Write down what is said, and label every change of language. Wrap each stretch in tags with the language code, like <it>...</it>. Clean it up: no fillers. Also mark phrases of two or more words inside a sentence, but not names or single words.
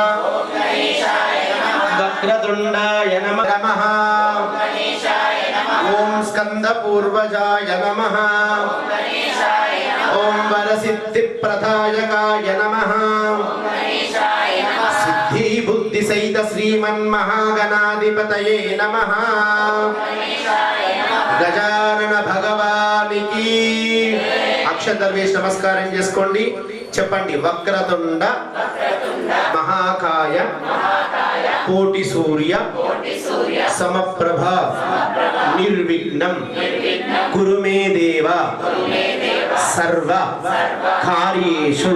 <sa>वक्रतुण्डाय नमः ॐ स्कन्दपूर्वजाय नमः ॐ वरसिद्धिप्रदायकाय नमः सिद्धिबुद्धिसहित श्रीमन्महागणाधिपतये नमः</sa> <te>గజానన భగవానికీ అక్షంతలు వేసి నమస్కారం చేసుకోండి చెప్పండి</te> <sa>వక్రతుండ మహాకాయ కోటి సూర్య సమప్రభ నిర్విఘ్నం కురు మే దేవ సర్వ కార్యేషు</sa>